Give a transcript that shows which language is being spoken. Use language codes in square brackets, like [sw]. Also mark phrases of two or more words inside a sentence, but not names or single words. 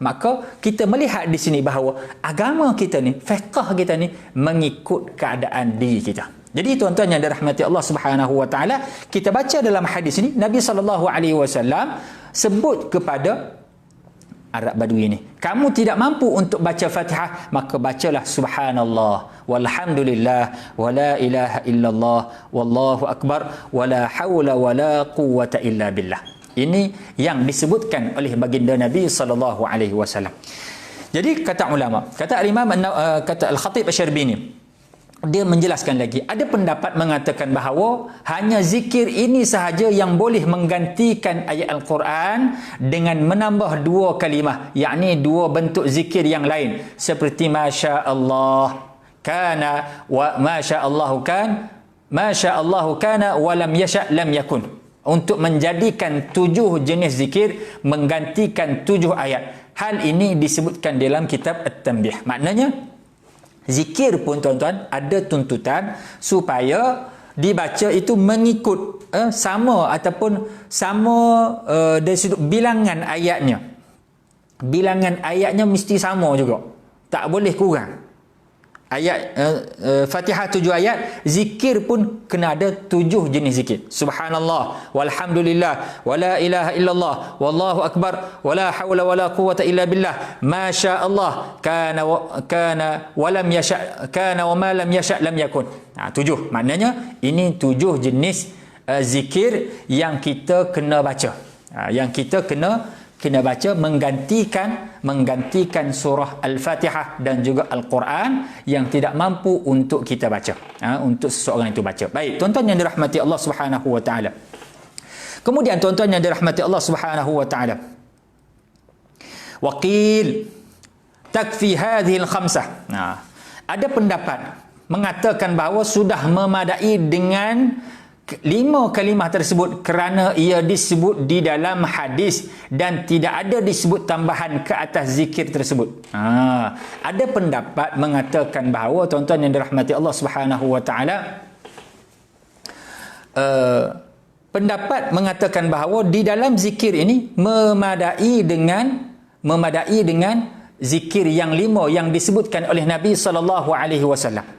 [ms] Maka kita melihat di sini bahawa agama kita ni, fiqh kita ni mengikut keadaan diri kita. Jadi tuan-tuan yang dirahmati Allah [ar] سبحانه وتعالى, [ms] kita baca dalam hadis ini Nabi SAW sebut kepada Arab Badui ini, kamu tidak mampu untuk baca Fatihah, maka bacalah [ar] سبحان الله والحمد لله ولا إله إلا الله والله أكبر ولا حول ولا قوة إلا بالله. [ms] Ini yang disebutkan oleh baginda Nabi SAW. Jadi kata ulama, kata Imam kata Al-Khatib Asy-Syarbini, dia menjelaskan lagi, ada pendapat mengatakan bahawa hanya zikir ini sahaja yang boleh menggantikan ayat Al-Quran dengan menambah dua kalimah, yakni dua bentuk zikir yang lain, seperti [ar] ما شاء الله كان وما شاء الله كان ما شاء الله كان وما لم يشأ لم يكن, [ms] untuk menjadikan 7 jenis zikir menggantikan 7 ayat. Hal ini disebutkan dalam kitab At-Tanbih. Maknanya zikir pun, tuan-tuan, ada tuntutan supaya dibaca itu mengikut sama ataupun sama dari sudut bilangan ayatnya. Bilangan ayatnya mesti sama juga. Tak boleh kurang. Ayat Fatihah 7 ayat, zikir pun kena ada 7 jenis zikir. [ar] سبحان الله والحمد لله ولا إله إلا الله والله أكبر ولا حول ولا قوة إلا بالله ما شاء الله كان وما لم يشأ كان وما لم يشأ لم يكن. [ms] 7. Maknanya ini 7 jenis zikir yang kita kena baca. Yang kita kena baca menggantikan surah Al-Fatihah dan juga Al-Quran yang tidak mampu untuk kita baca, untuk seseorang itu baca. Baik, tuan-tuan yang dirahmati Allah [ar] سبحانه وتعالى. [ms] Kemudian tuan-tuan yang dirahmati Allah [ar] سبحانه وتعالى, وقيل تكفي هذه الخمسة. [ms] Ada pendapat mengatakan bahawa sudah memadai dengan 5 kalimah tersebut kerana ia disebut di dalam hadis dan tidak ada disebut tambahan ke atas zikir tersebut. Ada pendapat mengatakan bahawa, tuan-tuan yang dirahmati Allah [ar] سبحانه وتعالى, [ms] pendapat mengatakan bahawa di dalam zikir ini memadai dengan zikir yang 5 yang disebutkan oleh Nabi [ar] صلى الله عليه وسلم.